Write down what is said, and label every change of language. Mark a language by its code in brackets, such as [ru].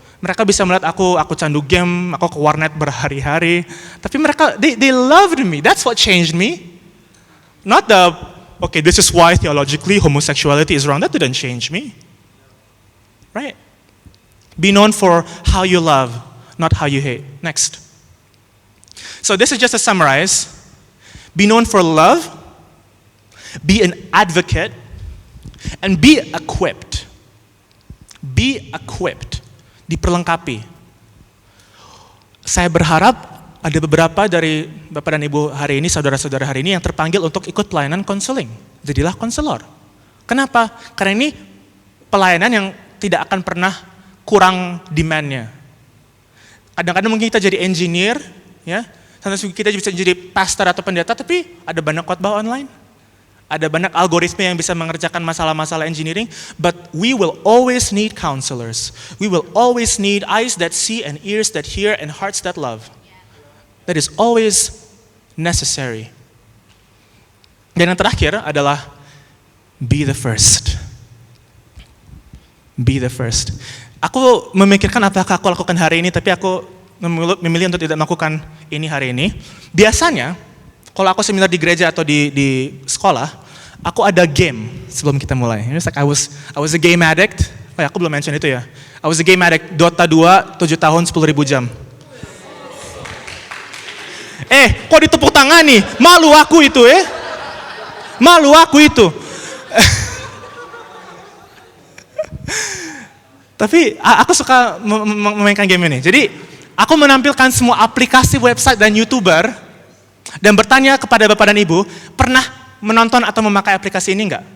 [id] Mereka bisa melihat aku candu game, aku ke warnet berhari-hari. Tapi mereka, [en] they loved me. That's what changed me. Not okay, this is why theologically homosexuality is wrong. That didn't change me. Right? Be known for how you love, not how you hate. Next. So this is just to summarize. Be known for love, be an advocate, and be equipped. Be equipped. Diperlengkapi. [id] Saya berharap ada beberapa dari Bapak dan Ibu hari ini, saudara-saudara hari ini yang terpanggil untuk ikut pelayanan konseling. Jadilah konselor. Kenapa? Karena ini pelayanan yang tidak akan pernah kurang demand-nya. Kadang-kadang mungkin kita jadi engineer, ya, sampai kita bisa jadi pastor atau pendeta, tapi ada banyak khotbah online. Ada banyak algoritma yang bisa mengerjakan masalah-masalah engineering, [en] but we will always need counselors. We will always need eyes that see and ears that hear and hearts that love. That is always necessary. [id] Dan yang terakhir adalah [en] be the first. Be the first. [id] Aku memikirkan apakah aku lakukan hari ini, tapi aku memilih untuk tidak melakukan ini hari ini. Biasanya, kalau aku seminar di gereja atau di sekolah, aku ada game sebelum kita mulai. [en] It's like I was a game addict. [id] Oh ya, aku belum mention itu ya. [en] I was a game addict, Dota 2, 7 tahun, 10.000 jam. [id] Kok ditepuk tangan nih? Malu aku itu Malu aku itu. Tapi aku suka memainkan game ini. Jadi, aku menampilkan semua aplikasi website dan YouTuber dan bertanya kepada Bapak dan Ibu, pernah menonton atau memakai aplikasi ini enggak?